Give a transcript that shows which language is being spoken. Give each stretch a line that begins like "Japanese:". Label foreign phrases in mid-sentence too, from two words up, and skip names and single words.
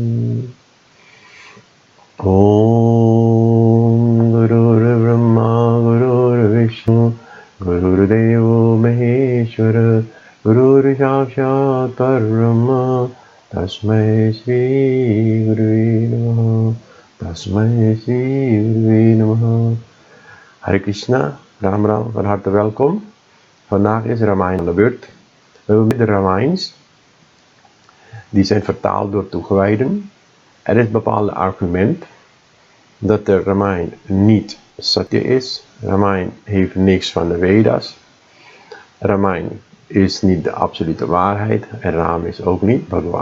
Sanskrit: ॐ गुरुर्ब्रह्मा गुरुर्विष्णु गुरुर्देवो महेश्वर गुरुर्साक्षात् परब्रह्म तस्मै श्रीगुरुवे नमः। तस्मै श्रीगुरुवे नमः।
Dutch: Hare Krishna, Ram Ram, van harte welkom. Vandaag is Ramayana aan de beurt. We hebben de Ramayans, die zijn vertaald door toegewijden. Er is een bepaald argument dat de Ramayana niet Satya is. Ramayana heeft niks van de Vedas. Ramayana is niet de absolute waarheid en Ram is ook niet Bhagavan.